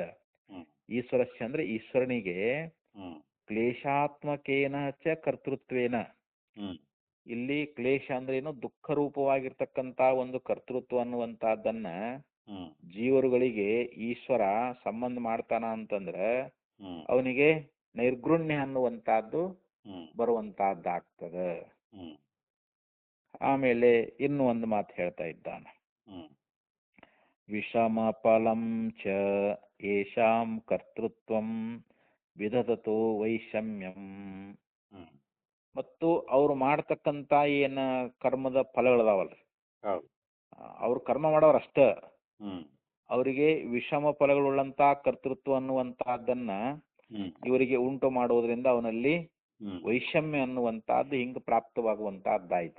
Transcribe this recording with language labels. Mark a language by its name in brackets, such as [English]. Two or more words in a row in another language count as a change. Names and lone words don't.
[Kannada] ಈಶ್ವರಸ್ಯ ಅಂದ್ರೆ ಈಶ್ವರನಿಗೆ [Sanskrit] ಕ್ಲೇಶಾತ್ಮಕೇನ ಚ ಕರ್ತೃತ್ವೇನ, [Kannada] ಇಲ್ಲಿ ಕ್ಲೇಶ ಅಂದ್ರೆ ಏನು, ದುಃಖ ರೂಪವಾಗಿರ್ತಕ್ಕಂಥ ಒಂದು ಕರ್ತೃತ್ವ ಅನ್ನುವಂಥದ್ದನ್ನ ಜೀವರುಗಳಿಗೆ ಈಶ್ವರ ಸಂಬಂಧ ಮಾಡ್ತಾನ ಅಂತಂದ್ರೆ ಅವನಿಗೆ ನೈರ್ಗುಣ್ಯ ಅನ್ನುವಂಥದ್ದು ಬರುವಂತಹದ್ದಾಗ್ತದೆ. ಆಮೇಲೆ ಇನ್ನು ಒಂದು ಮಾತು ಹೇಳ್ತಾ ಇದ್ದಾನೆ, [Sanskrit] ವಿಷಮ ಫಲಂ ಚ ಯೇಷಾಂ ಕರ್ತೃತ್ವಂ ವಿದಧತೋ ವೈಷಮ್ಯಂ. [Kannada] ಮತ್ತು ಅವ್ರು ಮಾಡ್ತಕ್ಕಂಥ ಏನ ಕರ್ಮದ ಫಲಗಳದಾವಲ್ರಿ, ಅವ್ರು ಕರ್ಮ ಮಾಡೋರು ಅಷ್ಟ, ಅವರಿಗೆ ವಿಷಮ ಫಲಗಳುಳ್ಳಂತ ಕರ್ತೃತ್ವ ಅನ್ನುವಂತಹದ್ದನ್ನ ಇವರಿಗೆ ಉಂಟು ಮಾಡುವುದರಿಂದ ಅವನಲ್ಲಿ ವೈಷಮ್ಯ ಅನ್ನುವಂತಹದ್ದು ಹಿಂಗ ಪ್ರಾಪ್ತವಾಗುವಂತಹದ್ದಾಯ್ತು.